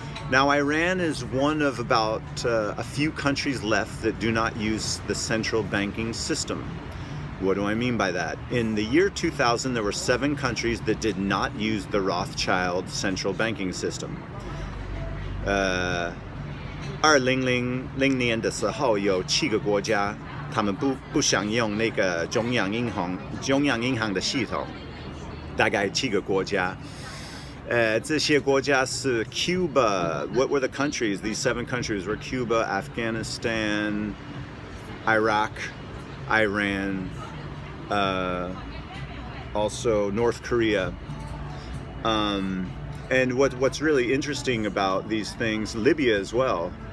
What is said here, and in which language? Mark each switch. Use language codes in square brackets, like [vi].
[en] Now, Iran is one of about a few countries left that do not use the central banking system. What do I mean by that? In the year 2000, there were 7 countries that did not use the Rothschild central banking system. [zh] 2000年的时候，有7个国家，他们不想用那个中央银行的系统，大概7个国家。这些国家是 Cuba. [en] What were the countries? These 7 countries were Cuba, Afghanistan, Iraq, Iran, also North Korea. And what's really interesting about these things, Libya as well.